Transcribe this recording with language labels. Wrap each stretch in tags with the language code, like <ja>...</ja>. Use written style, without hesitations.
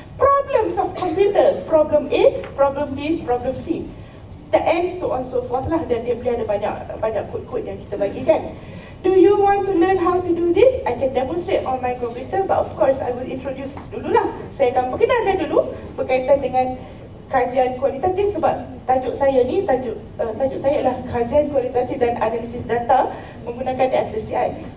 <en>Problems of computer, problem A, problem B, problem C. The end, so on so forth lah.</en> <ms>Dan dia boleh ada banyak kod-kod yang kita bagikan.</ms> <en>Do you want to learn how to do this? I can demonstrate on my computer, but of course I will introduce dululah.</en> <ms>Saya akan perkenalkan dulu berkaitan dengan kajian kualitatif, sebab tajuk saya ni, tajuk saya adalah kajian kualitatif dan analisis data menggunakan Atlas.ti.</ms>